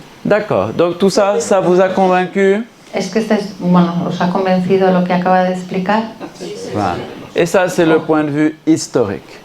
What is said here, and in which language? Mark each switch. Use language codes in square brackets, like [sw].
[fr] D'accord, donc tout ça, ça vous a convaincu? [es] Es que ¿os ha convencido lo que acaba de explicar? [fr] Voilà. Et ça, c'est le point de vue historique.